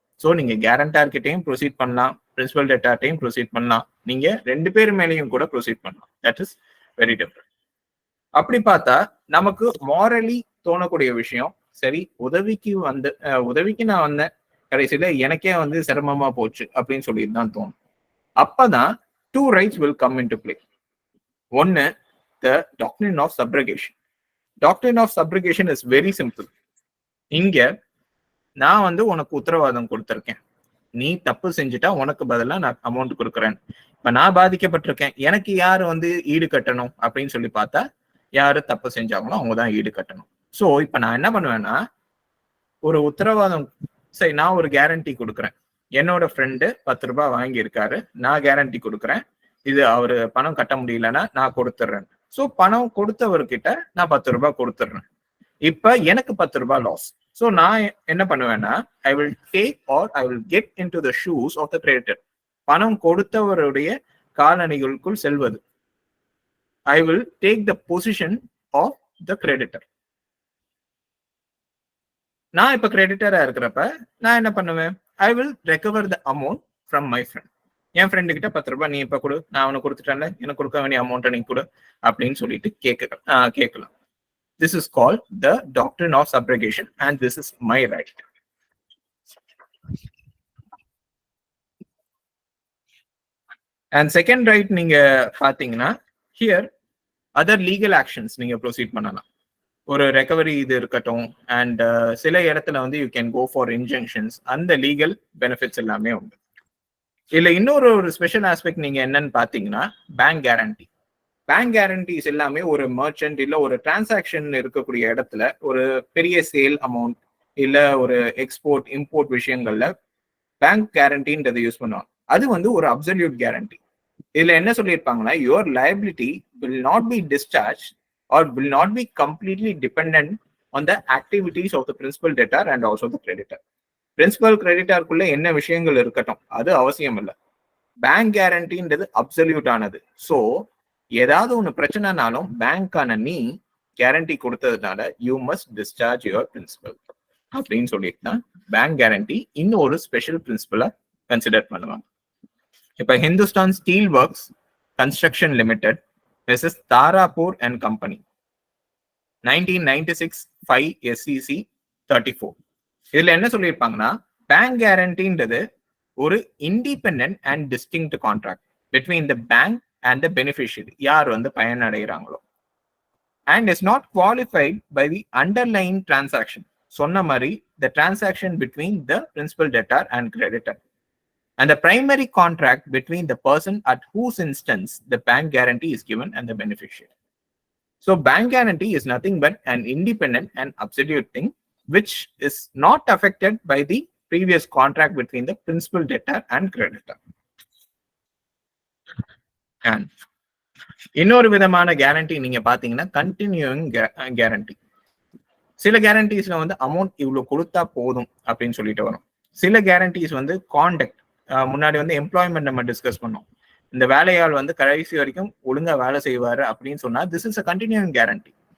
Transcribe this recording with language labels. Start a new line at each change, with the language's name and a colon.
Tamil: So நீங்க கேரண்டார் கிட்டையும் proceed பண்ணலாம், பிரின்சிபல் டெட்டார்ட்டையும் ப்ரொசீட் பண்ணலாம், நீங்க 2 பேர் மேலேயும் கூட ப்ரொசீட் பண்ணலாம்.
English: That is very different.
Tamil: அப்படி பார்த்தா நமக்கு மாரலி தோணக்கூடிய விஷயம், சரி உதவிக்கு நான் வந்தேன், கடைசியில எனக்கே வந்து சிரமமா போச்சு அப்படின்னு சொல்லிட்டு தான் தோணும். அப்பதான்
English: 2 rights will come into play.
Tamil: ஒன்னு,
English: the doctrine of subrogation. Doctrine of subrogation is very simple.
Tamil: இங்க நான் வந்து உனக்கு உத்தரவாதம் கொடுத்திருக்கேன், நீ தப்பு செஞ்சுட்டா உனக்கு பதிலா நான் அமௌண்ட் கொடுக்குறேன். இப்ப நான் பாதிக்கப்பட்டிருக்கேன், எனக்கு யாரு வந்து ஈடு கட்டணும் அப்படின்னு சொல்லி பார்த்தா, யாரு தப்பு செஞ்சாங்களோ அவங்க தான் ஈடு கட்டணும். ஸோ இப்ப நான் என்ன பண்ணுவேன்னா, ஒரு உத்தரவாதம், சரி நான் ஒரு கேரண்டி கொடுக்குறேன், என்னோட ஃப்ரெண்டு 10 ரூபாய் வாங்கியிருக்காரு, நான் கேரண்டி கொடுக்குறேன், இது அவரு பணம் கட்ட முடியலன்னா நான் கொடுத்துட்றேன். ஸோ பணம் கொடுத்தவர்கிட்ட நான் 10 ரூபாய் கொடுத்துட்றேன். இப்ப எனக்கு 10 ரூபாய் லாஸ்.
English: so
Tamil: நான் என்ன பண்ணுவேன்னா,
English: I will take or I will get into the shoes of the creditor.
Tamil: பணம் கொடுத்தவருடைய காலணிகளுக்குள் செல்வது.
English: I will take the position of the creditor.
Tamil: நான் இப்ப கிரெடிட்டரா இருக்கிறப்ப நான் என்ன பண்ணுவேன்,
English: I will recover the amount from my friend.
Tamil: N friend கிட்ட 10 ரூபாய் நீ இப்ப கொடு, நான் அவனுக்கு கொடுத்துட்டேன்ல, எனக்கு கொடுக்க வேண்டிய அமௌண்ட்டை நீ கொடு அப்படின்னு சொல்லிட்டு கேட்கலாம்.
English: This is called the doctrine of subrogation and this is my right. And second right
Tamil: நீங்க பாத்தீங்கன்னா,
English: here other legal actions
Tamil: நீங்க ப்ரொசீட் பண்ணலாம். ஒரு ரெக்கவரி இது இருக்கட்டும், அண்ட் சில இடத்துல வந்து
English: you can go for injunctions,
Tamil: அந்த லீகல் பெனிஃபிட்ஸ் எல்லாமே உண்டு. இல்ல இன்னொரு ஸ்பெஷல் ஆஸ்பெக்ட் நீங்க என்னன்னு பாத்தீங்கன்னா, பேங்க் கேரண்டி. பேங்க் கேரண்டிஸ் எல்லாமே ஒரு மர்ச்சன்ட் இல்ல ஒரு டிரான்சாக்ஷன் இருக்கக்கூடிய இடத்துல ஒரு பெரிய சேல் அமௌண்ட் இல்ல ஒரு எக்ஸ்போர்ட் இம்போர்ட் விஷயங்கள்ல பேங்க் கேரண்டின்றதை யூஸ் பண்ணுவாங்க. அது வந்து ஒரு அப்சல்யூட் கேரண்டி. இதுல என்ன சொல்லியிருப்பாங்கன்னா,
English: Your liability will not be discharge or will not be completely dependent on the activities of the principal debtor and also the creditor.
Tamil: Principal கிரெடிட்டாருக்குள்ள என்ன விஷயங்கள் இருக்கட்டும், அது அவசியம் இல்லை. பேங்க் கேரண்டின்றது அப்சல்யூட் ஆனது. ஸோ ஏதாவது ஒன்று பிரச்சனைனாலும் பேங்க்கான நீ கேரண்டி கொடுத்ததுனால
English: you must discharge your principal
Tamil: அப்படின்னு சொல்லிட்டு தான் பேங்க் கேரண்டி இன்னும் ஒரு ஸ்பெஷல் பிரின்சிபலா கன்சிடர் பண்ணுவாங்க. இப்ப Hindustan steel works construction limited versus Tarapur and company 1996 5 SCC 34. இதுல என்ன சொல்லியிருப்பாங்கன்னா, பேங்க் கேரண்டின்றது ஒரு
English: independent and distinct contract between the bank and the beneficiary,
Tamil: யார் வந்து பயனடைகிறாங்களோ,
English: And is not qualified by the underline transaction.
Tamil: சொன்ன மாதிரி
English: The transaction between the principal debtor and creditor and the primary contract between the person at whose instance the bank guarantee is given and the beneficiary. So bank guarantee is nothing but an independent and absolute thing which is not affected by the previous contract between the principal debtor and creditor.
Tamil: And இன்னொரு விதமான guarantee நீங்க பாத்தீங்கன்னா continuing guarantee. சில கேரண்டிஸ்ல வந்து amount இவ்வளவு கொடுத்தா போதும் அப்படின்னு சொல்லிட்டு வரும். சில கேரண்டிஸ் வந்து கான்டக்ட், முன்னாடி வந்து எம்ப்ளாய்மெண்ட் நம்ம டிஸ்கஸ் பண்ணோம், இந்த வேலையாள் வந்து கடைசி வரைக்கும் ஒழுங்கா வேலை செய்வாரு அப்படின்னு சொன்னா
English: This is a continuing guarantee.